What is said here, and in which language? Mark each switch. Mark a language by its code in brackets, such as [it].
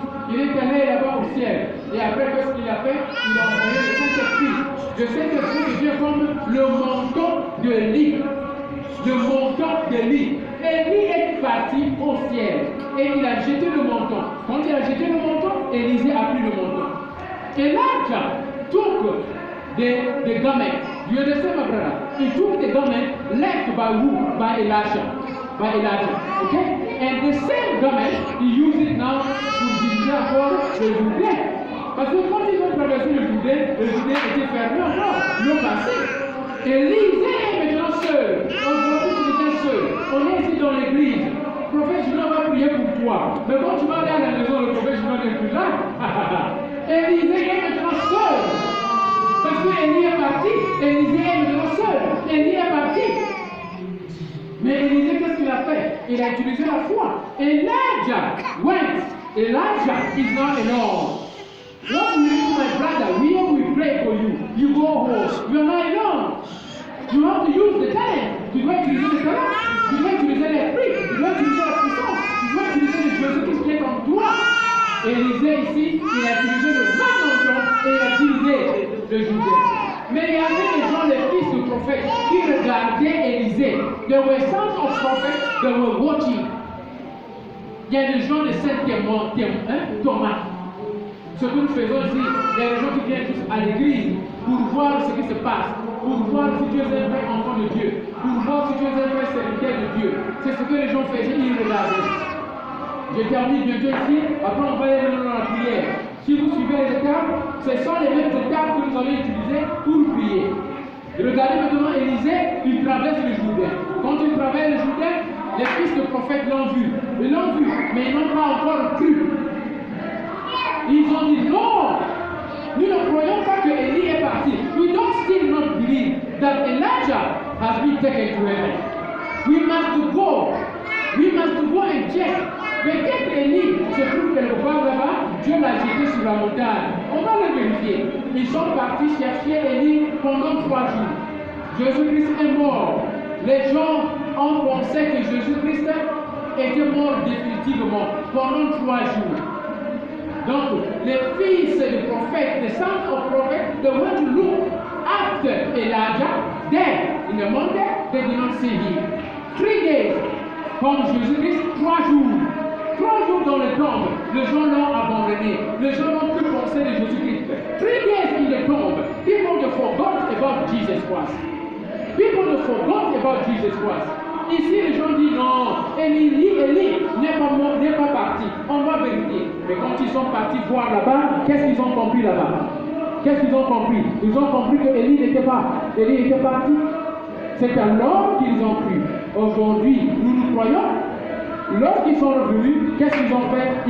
[fr] Il est allé là-bas au ciel. Et après, qu'est-ce qu'il a fait? Il a envoyé le Saint-Esprit. Le Saint-Esprit devient comme le manteau de lit, le manteau de lit. Élie est parti au ciel et il a jeté le manteau. Quand il a jeté le manteau, Élisée a pris le manteau. [en] Elijah took the garment. You understand, my brother? He took the garment left by who? By Elijah. Okay? And the same garment, he used it now [fr] pour diviser encore le Jourdain. Parce que quand ils ont traversé le Jourdain était fermé encore, l'eau passait. Élisée est maintenant seul. Aujourd'hui, tu étais seul. On est ici dans l'église. Le prophète Julien va prier pour toi. Mais quand tu vas aller à la maison, le prophète Julien n'est plus là. Élisée est maintenant seul. Parce que Élie est parti. Élisée est maintenant seul. Élie est parti. Mais Élisée, qu'est-ce qu'il a fait? Il a utilisé la foi. [en] Elijah went. Elijah is not alone. What we do, my brother, we pray for you. You go home. You are not alone. You have to use the talent. [fr] Tu dois utiliser le talent. Tu dois utiliser l'esprit. Tu dois utiliser la puissance. Tu dois utiliser le Jésus qui est en toi. Élisée ici, il a utilisé le même manteau et il a utilisé le Jourdain. Mais il y avait des gens, les fils de prophètes, qui regardaient Élisée. [en] There were sons of prophets that were watching. [fr] Il y a des gens de sept témoins, Thomas. Ce que nous faisons ici, il y a des gens qui viennent tous à l'église pour voir ce qui se passe, pour voir si tu es un vrai enfant de Dieu, pour voir si tu es un vrai serviteur de Dieu. C'est ce que les gens faisaient, ils regardaient. Je termine bientôt ici, après on va aller dans la prière. Si vous suivez les étapes, ce sont les mêmes étapes que nous allons utiliser pour prier. Regardez maintenant Élisée, il traverse le Jourdain. Quand il traverse le Jourdain, les fils de prophètes l'ont vu. Ils l'ont vu, mais ils n'ont pas encore cru. Ils ont dit non, nous ne croyons pas que Élie est parti. [en] We don't still not believe that Elijah has been taken to heaven. We must go and check. [fr] Peut-être Élie se trouve quelque part là-bas, Dieu l'a jeté sur la montagne. On va le vérifier. Ils sont partis chercher Élie pendant 3 jours. Jésus-Christ est mort. Les gens ont pensé que Jésus-Christ était mort définitivement pendant 3 jours. Donc, les fils des prophètes, [en] the sons of prophets, they went to look after Elijah. There, in the mountain, they did not see him. 3 days, [fr] comme Jésus-Christ, 3 jours. 3 jours dans le tombe, les gens l'ont abandonné. Les gens n'ont plus pensé de Jésus-Christ. [en] 3 days in the tomb, people forgot about Jesus Christ. People forgot about Jesus Christ. [fr] Ici, les gens disent non, Élie n'est pas parti. On va vérifier. Mais quand ils sont partis voir là-bas, qu'est-ce qu'ils ont compris là-bas? Qu'est-ce qu'ils ont compris? Ils ont compris que Élie n'était pas. Élie était parti. C'est alors qu'ils ont cru. Aujourd'hui, nous croyons. Lorsqu'ils sont revenus, qu'est-ce qu'ils ont fait?